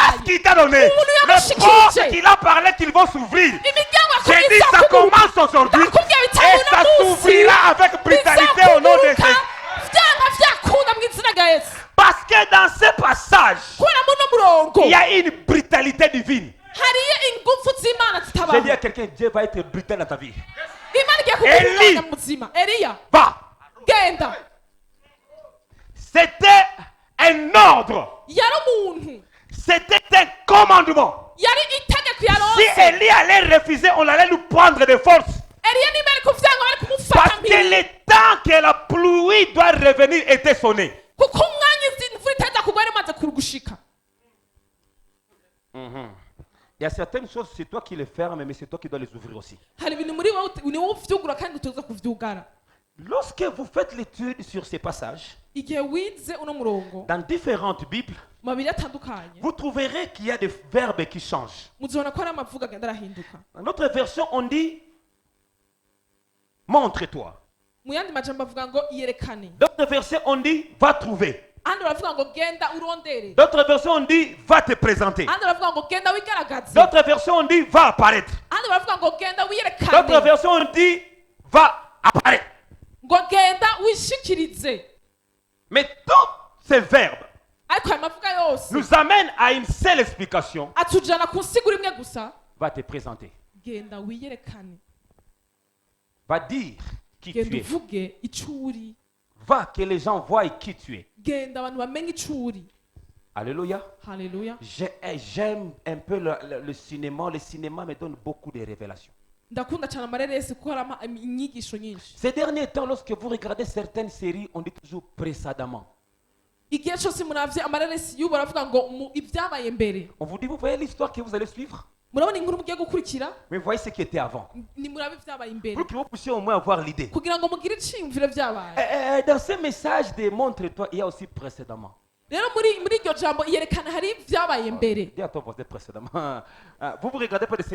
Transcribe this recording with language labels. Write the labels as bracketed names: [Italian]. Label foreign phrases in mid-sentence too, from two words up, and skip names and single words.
[Rundi] yaguhaye. [French] qu'il t'a donné, [Rundi] Umuntu [French] les [Rundi] yagushikije. [French] portes qu'il a parlé qu'ils vont s'ouvrir. [Rundi] Imiryango [French] J'ai dit [Rundi] yakubwiza [French] ça [Rundi] kuguruka. [French] commence aujourd'hui [Rundi] Ndakubwira [French] et [Rundi] bitanu [French] ça [Rundi] uno munsi. [French] s'ouvrira avec brutalité au nom de [Rundi] Bizakuguruka, [French] Jésus. [Rundi] vyanga vyakunda mu izina rya Yesu. [French] Parce que dans ce passage, [Rundi] Kubera muno murongo [French] il y a une brutalité divine. [Rundi] hariyo ingufu z'Imana [French] J'ai [Rundi] zitabaho. [French] dit à quelqu'un, Dieu va être brutal dans ta vie. [Rundi] Imana igiye kuguha Eli. umwanya mu buzima. Eliya [French] Va. [Rundi] genda. [French] C'était un ordre. [Rundi] Yari umuntu. [French] C'était un commandement. [Rundi] Yari itegeko [French] Si [Rundi] yaronse. [French] Élie allait refuser, on allait nous prendre de force. [Rundi] Eliya nimba ari kuvyanga bari kumufata [French] Parce que [Rundi] mpiri. [French] le temps que la pluie doit revenir était sonné. [Rundi] Kuko umwanya imvura itahita kugwa yari imaze kurugushika. [French] Il y a certaines choses, c'est toi qui les fermes, mais c'est toi qui dois les ouvrir aussi. [Rundi] Hari ibintu muri wowe ni wowe uvyugura kandi utoza kuvyugara. [French] Lorsque vous faites l'étude sur ces passages, [Rundi] Igihe wize uno murongo [French] dans différentes Bibles, [Rundi] mu mabiri atandukanye [French] vous trouverez qu'il y a des verbes qui changent. [Rundi] muzibona ko hari amavuga agenda arahinduka. [French] Dans notre version, on dit montre-toi. [Rundi] Mu yandi majambo avuga ngo yerekane. [French] D'autres versions, on dit va trouver. [Rundi] Ahandi baravuga ngo genda urondere. [French] D'autres versions, on dit va te présenter. [Rundi] Ahandi baravuga ngo genda wigaragaze. [French] D'autres versions, on dit va apparaître. [Rundi] Ahandi baravuga ngo genda [French] D'autres [Rundi] wiyerekane. [French] versions, on dit va apparaître. [Rundi] Ngo genda wishikirize. [French] Mais tous ces verbes [Rundi] Ariko aya mavuga yose [French] nous amènent à une seule explication. [Rundi] atujana ku nsiguro imwe gusa. [French] Va te présenter. [Rundi] Genda wiyerekane. [French] Va dire qui [Rundi] Genda [French] tu es. [Rundi] uvuge ico uri. [French] Va que les gens voient qui tu es. [Rundi] Genda abantu bamenye ico uri. [French] Alléluia. [Rundi] Haleluya. [French] J'aime un peu le cinéma. Le cinéma me donne beaucoup de révélations. [Rundi] Ndakunda cyane amareresi kuko harimo inyigisho nyinshi. [French] Ces derniers temps, lorsque vous regardez certaines séries, on dit toujours précédemment. [Rundi] Igihe cyose muravye amareresi y'ubu baravuga ngo ibyabaye mbere. [French] On vous dit, vous voyez l'histoire que vous allez suivre, [Rundi] Murabona inkuru mugiye gukurikira [French] mais voyez ce qui était avant. [Rundi] ni murabe ibyabaye imbere. [French] Pour que vous puissiez au moins avoir l'idée. [Rundi] Kugira ngo mugire iciyumviro byabaye. [French] Dans ce message de montre-toi, il y a aussi précédemment. [Rundi] Rero muri iryo jambo yerekana hari ibyabaye mbere. [French] Dis à ton voisin précédemment. Vous regardez pas des séries.